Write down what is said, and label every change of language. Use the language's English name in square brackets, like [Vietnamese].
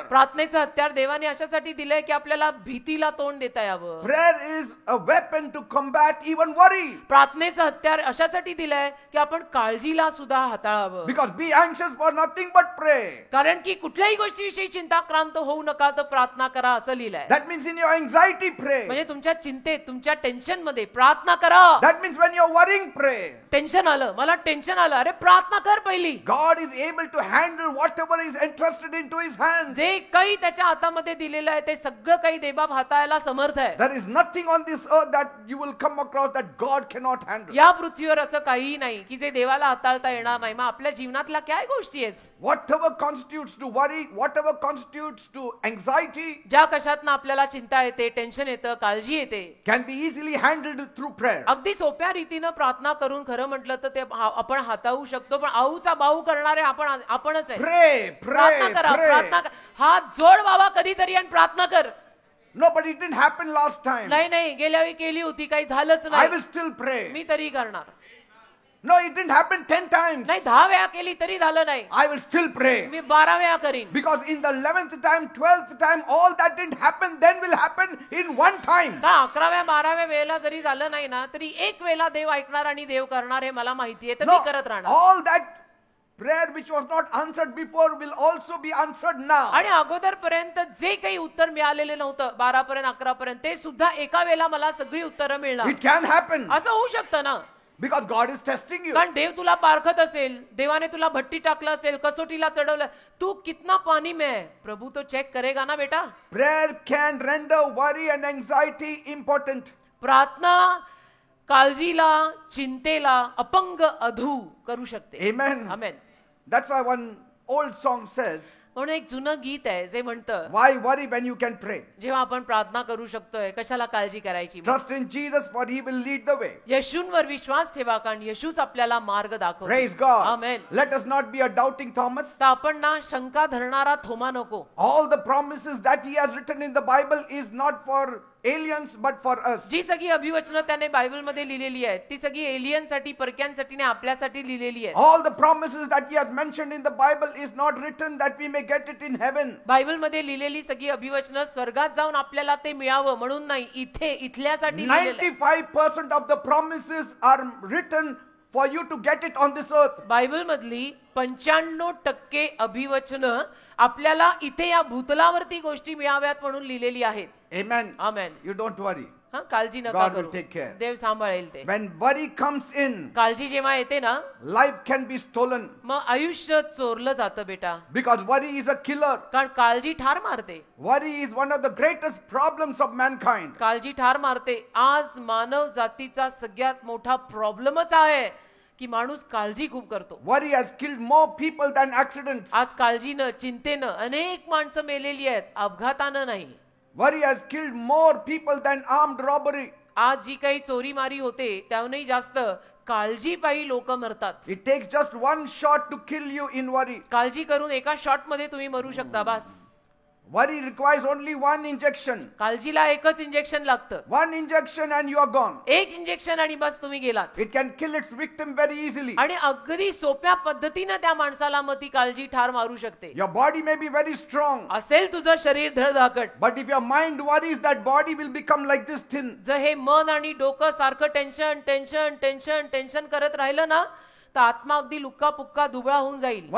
[Marathi] प्रार्थनेचं हत्यार देवाने अशासाठी दिलंय की आपल्याला भीतीला तोंड देता यावं. [English] Prayer is a weapon to combat even worry. [Marathi] प्रार्थनेचं हत्यार अशासाठी दिलंय की आपण काळजीला सुद्धा हाताळावं. [English] Because be anxious for nothing but pray. [Marathi] कारण की कुठल्याही गोष्टीविषयी चिंताक्रांत होऊ नका, तर प्रार्थना करा असं लिहिलंय. [English] That means in your anxiety pray. [Marathi] म्हणजे तुमच्या चिंतेत, तुमच्या टेन्शन मध्ये प्रार्थना करा. [English] That means when you're worrying pray. [Marathi] Tension आलं झालं, मला टेन्शन आलं, अरे प्रार्थना कर पहिली. [English] God is able to handle whatever is entrusted into his hands. [Marathi] जे काही त्याच्या हातामध्ये दिलेलं आहे ते सगळं काही देवबाप हाताळायला समर्थ आहे. [English] There is nothing on this earth that you will come across that God cannot handle. [Marathi] या पृथ्वीवर असं काहीही नाही की जे देवाला हाताळता येणार नाही. मग आपल्या जीवनातल्या काय गोष्टी आहेत [English] Whatever constitutes to worry, whatever constitutes to anxiety, [Marathi] ज्या कशातनं आपल्याला चिंता येते, टेन्शन येतं, काळजी येते, [English] can be easily handled through prayer. [Marathi] अगदी सोप्या रीतीनं प्रार्थना करून खरं म्हटलं तर ते आपण हाताळू शकतो. पण आऊचा बाऊ करणारे आपणच आहे. [English] Pray, [Marathi] प्रार्थना [English] pray, [Marathi] करा, [English] pray. [Marathi] प्रार्थना करा. हात जोड बाबा कधीतरी आणि प्रार्थना कर. [English] No, but it didn't happen last time. [Marathi] नाही गेल्या वेळी केली होती, काही झालंच [English] I [Marathi] नाही, [English] will still pray. [Marathi] मी तरी करणार. [English] No, it didn't happen 10 times. [Marathi] नाही 10 वेळा केली तरी झालं नाही, [English] I will still pray. [Marathi] मी 12 वेळा करीन. [English] Because in the 11th time, 12th time, all that didn't happen then will happen in one time. [Marathi] का 11व्या 12व्या वेळेला जरी झालं नाही ना तरी एक वेळेला देव ऐकणार आणि देव करणार हे मला माहितीये, तर मी [English] No, [Marathi] करत राहणार. [English] all that prayer which was not answered before will also be answered now. [Marathi] आणि अगोदरपर्यंत जे काही उत्तर मिळालेले नव्हतं 12 पर्यंत 11 पर्यंत, ते सुद्धा एका वेळेला मला सगळी उत्तरं मिळणार. [English] It can happen [Marathi] असं होऊ शकतं ना, [English] because God is testing you. [Marathi] कारण देव तुला पारखत असेल, देवाने तुला भट्टी टाकलं असेल, कसोटीला चढवलं, [Hindi] तू कितना पानी में है प्रभू तो चेक करेगा ना बेटा. [English] Prayer can render worry and anxiety impotent. [Marathi] प्रार्थना काळजीला, चिंतेला अपंग अधू करू शकते. [English] Amen. [Marathi] Amen. [English] That's why one old song says, [Marathi] म्हणून एक जुनं गीत आहे जे म्हणतं, [English] why worry when you can pray? [Marathi] जेव्हा आपण प्रार्थना करू शकतोय कशाला काळजी करायची. [English] Trust in Jesus for he will lead the way. [Marathi] येशूंवर विश्वास ठेवा, कारण येशूच आपल्याला मार्ग दाखवतो. [English] Praise God. [Marathi] Amen. [English] Let us not be a doubting Thomas. [Marathi] तर आपण ना शंका धरणारा थोमा नको. [English] All the promises that he has written in the Bible is not for aliens but for us. [Marathi] जी सगळी अभिवचनं त्याने बायबल मध्ये लिहिलेली आहेत ती सगळी एलियनसाठी, परक्यांसाठी नाही, आपल्यासाठी लिहिलेली आहेत. [English] All the promises that he has mentioned in the Bible is not written that we may get it in heaven. [Marathi] Bible मध्ये लिहिलेली सगळी अभिवचनं स्वर्गात जाऊन आपल्याला ते मिळावं म्हणून नाही, इथल्यासाठी लिहिलेलं आहे. [English] 95% of the promises are written for you to get it on this earth. [Marathi] Bible मधली 95% अभिवचनं आपल्याला इथे या भूतलावरती गोष्टी मिळाव्यात म्हणून लिहिलेली आहेत. [English] Amen. [Marathi] Amen. [English] You don't worry. [Marathi] हा, काळजी नका [English] God will [Marathi] करू, [English] take care. [Marathi] देव सांभाळेल ते. [English] When worry comes in, [Marathi] काळजी जेव्हा येते ना [English] life can be stolen [Marathi] मग आयुष्य चोरलं जातं बेटा, [English] because worry is a killer. [Marathi] कारण काळजी ठार मारते. [English] Worry is one of the greatest problems of mankind. [Marathi] काळजी ठार मारते. आज मानव जातीचा सगळ्यात मोठा प्रॉब्लेमच आहे की माणूस काळजी खूप करतो. [English] Worry has killed more people than accidents. [Marathi] आज काळजीनं, चिंतेनं अनेक माणसं मेलेली आहेत, अपघातानं नाही. [English] Worry has killed more people than armed robbery. [Marathi] आज जी काही चोरीमारी होते त्याहूनही जास्त काळजीपायी लोक मरतात. [English] It takes just one shot to kill you in worry. [Marathi] काळजी करून एका शॉट मध्ये तुम्ही मरू शकता. बस. [English] Worry requires only one injection. [Marathi] काळजीला एकच इंजेक्शन लागतं. [English] One injection and you are gone. [Marathi] एक इंजेक्शन आणि बस तुम्ही गेलात. [English] It can kill its victim very easily. [Marathi] आणि अगदी सोप्या पद्धतीनं त्या माणसाला मग ती काळजी ठार मारू शकते. [English] Your body may be very strong, [Marathi] असेल तुझं शरीर धडधाकट, [English] but if your mind worries, that body will become like this thin. [Marathi] जर हे मन आणि डोकं सारखं टेन्शन टेन्शन टेन्शन टेन्शन करत राहिलं ना तर आत्मा अगदी लुक्का पुक्का दुबळा होऊन जाईल.